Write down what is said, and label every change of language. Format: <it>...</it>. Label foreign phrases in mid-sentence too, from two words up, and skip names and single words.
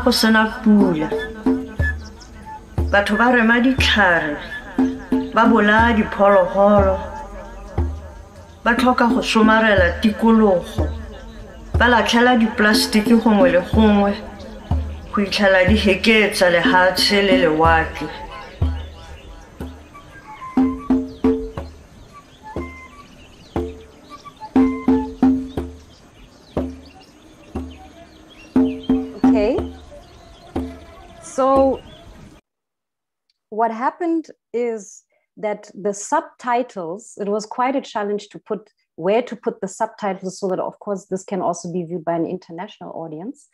<tn>go sena pula batho ba rema ditlhare ba bola diphologolo ba tlhoka go somarela tikologo ba latlhela diplastiki gongwe le gongwe go itlhela di heketsa lehatshe le lewatle.</tn> <en>Okay. So what happened is that the subtitles, it was quite a challenge to put where to put the subtitles so that, of course, this can also be viewed by an international audience.</en>